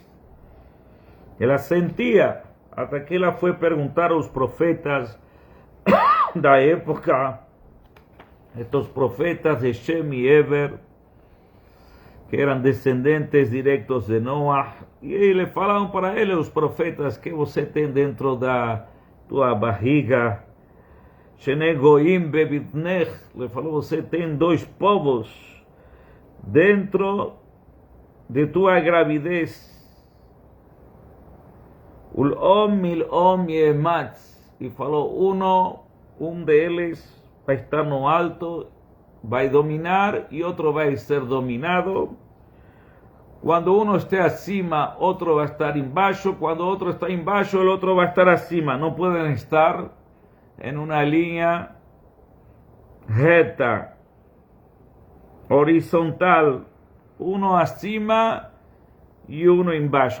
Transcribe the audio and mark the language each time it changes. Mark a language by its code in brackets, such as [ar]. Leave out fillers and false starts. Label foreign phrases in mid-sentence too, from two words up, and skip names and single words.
[pt] Ela sentia, até que ela foi perguntar aos profetas da época, estes profetas de Shem e Eber, que eram descendentes diretos de Noah, e eles falaram para ele, os profetas, que você tem dentro da tua barriga. [he] שני גוים בבטנך, [pt] ele falou, você tem dois povos dentro de tua gravidez. [he] ולאום מלאום יאמץ, [pt] e falou, um deles vai estar no alto, vai dominar, e outro vai ser dominado. Quando um estiver acima, outro vai estar embaixo. Quando outro está embaixo, o outro vai estar acima. Não podem estar em uma linha reta, horizontal, um acima e um embaixo.